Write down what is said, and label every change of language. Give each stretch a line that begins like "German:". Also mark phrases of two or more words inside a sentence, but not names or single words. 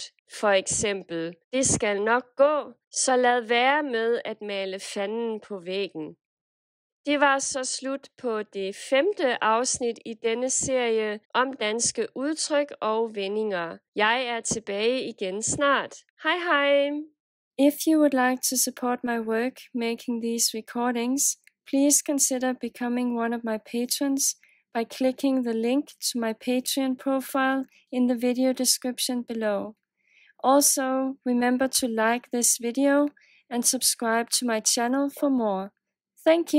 Danish: For eksempel, det skal nok gå, så lad være med at male fanden på væggen. Det var så slut på det 5. afsnit i denne serie om danske udtryk og vendinger. Jeg er tilbage igen snart. Hej hej!
English: If you would like to support my work making these recordings, please consider becoming one of my patrons by clicking the link to my Patreon profile in the video description below. Also, remember to like this video and subscribe to my channel for more.